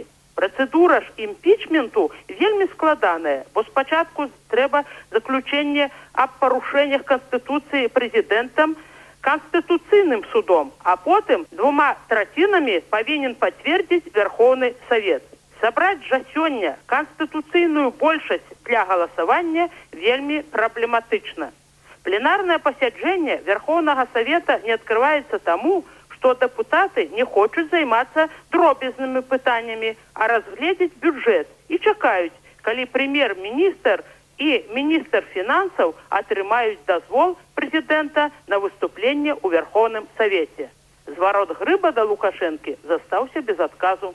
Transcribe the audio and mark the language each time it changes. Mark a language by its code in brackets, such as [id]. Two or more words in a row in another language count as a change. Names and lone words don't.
[be] Процедура ж імпічменту вельмі складаная, бо спачатку трэба заключэнне аб парушэннях Конституцыі прэзідэнтам Конституційным судом, а потым 2/3 павінен пацвердзіць Верховны Совет. Сабраць жа сёння канстытуцыйную большасць для галасавання вельмі праблематычна. Пленарное пасяджэнне Верховнага Совета [ru] не открывается [be] тому, что депутаты не хочуць займацца дробязнымі пытаннямі, а разгледзець бюджэт і чакаюць, калі прэм'ер-міністр і міністр фінансаў атрымаюць дазвол прэзідэнта на выступленне ў Верховным Совете. Зварот Грыба да Лукашэнкі застаўся без адказу.